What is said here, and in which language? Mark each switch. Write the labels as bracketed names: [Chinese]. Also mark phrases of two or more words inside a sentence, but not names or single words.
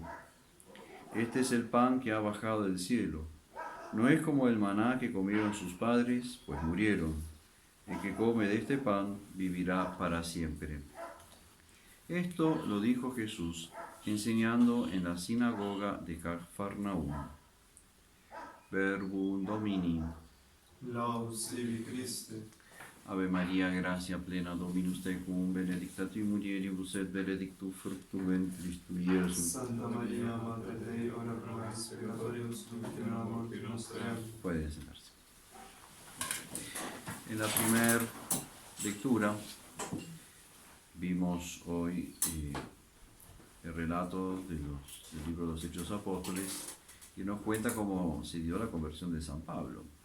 [Spanish] Este es el pan que ha bajado del cielo. No es como el maná que comieron sus padres, pues murieron. El que come de este pan vivirá para siempre. Esto lo dijo Jesús, enseñando en la sinagoga de Cafarnaúm. [Latin] Verbum Domini. Laus sibi Christe. Ave María, gracia plena, Dominus tecum, benedicta tui mulieribus et benedictus fructus ventris tui, Iesus. Santa María, Mater Dei, ora pro nobis peccatoribus, nunc et in hora mortis nostre. [Spanish] Pueden sentarse. En la primera lectura vimos hoy el relato del libro de los Hechos Apóstoles, que nos cuenta cómo se dio la conversión de San Pablo.